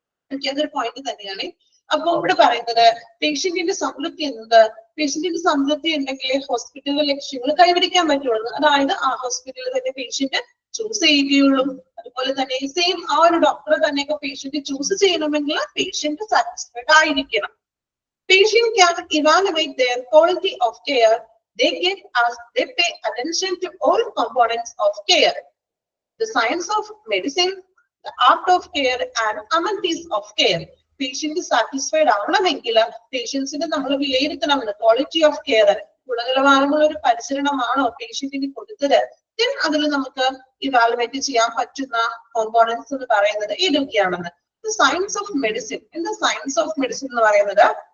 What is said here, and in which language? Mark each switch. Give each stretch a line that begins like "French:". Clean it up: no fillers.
Malayalam: അതൊരു പോയിന്റ് തന്നെയാണ്. അപ്പൊ ഇവിടെ പറയുന്നത് പേഷ്യന്റിന്റെ സംതൃപ്തി എന്നത്, പേഷ്യന്റിന്റെ സംതൃപ്തി ഉണ്ടെങ്കിൽ ഹോസ്പിറ്റലിലെ ലക്ഷ്യങ്ങൾ കൈവരിക്കാൻ പറ്റുള്ളൂ. അതായത് ആ ഹോസ്പിറ്റലിൽ തന്നെ പേഷ്യന്റ് ചൂസ് ചെയ്യുകയുള്ളൂ. അതുപോലെ തന്നെ സെയിം ആ ഒരു ഡോക്ടറെ തന്നെയൊക്കെ പേഷ്യന്റ് ചൂസ് ചെയ്യണമെങ്കിൽ പേഷ്യന്റ് സാറ്റിസ്ഫൈഡ് ആയിരിക്കണം.
English: Patient can evaluate their quality of care they get as they pay attention to all components of care. The science of medicine, the art of care and amenities of care.
Malayalam: Patient satisfied ആവണമെങ്കിൽ പേഷ്യൻസിന് നമ്മൾ വിലയിരുത്തണമെന്ന്.
English: quality of care,
Malayalam: ഗുണനിലവാരമുള്ള ഒരു പരിചരണമാണോ പേഷ്യന്റിന് കൊടുത്തത്, then അതിൽ നമുക്ക് evaluate ചെയ്യാൻ പറ്റുന്ന കോമ്പോണൻസ് എന്ന് പറയുന്നത് ഏതൊക്കെയാണെന്ന്.
English: Science of medicine.
Malayalam: എന്താ സയൻസ് ഓഫ് മെഡിസിൻ എന്ന് പറയുന്നത്?